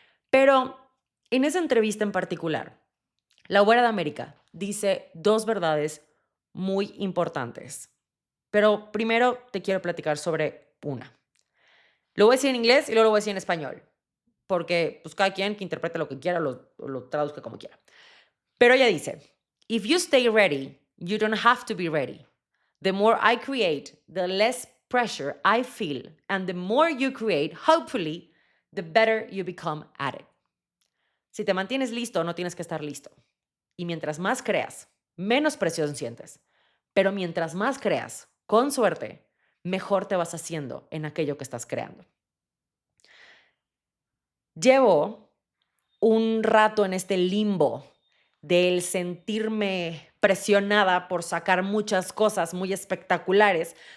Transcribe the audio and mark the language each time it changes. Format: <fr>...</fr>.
<es>Pero en esa entrevista en particular, la güera de América dice dos verdades muy importantes. Pero primero te quiero platicar sobre una. Lo voy a decir en inglés y luego lo voy a decir en español, porque pues cada quien que interprete lo que quiera o lo traduzca como quiera. Pero ella dice,</es> <en>if you stay ready, you don't have to be ready. The more I create, the less pressure I feel, and the more you create, hopefully, the better you become at it.</en> <es>Si te mantienes listo, no tienes que estar listo. Y mientras más creas, menos presión sientes. Pero mientras más creas, con suerte, mejor te vas haciendo en aquello que estás creando. Llevo un rato en este limbo del sentirme presionada por sacar muchas cosas muy espectaculares,</es>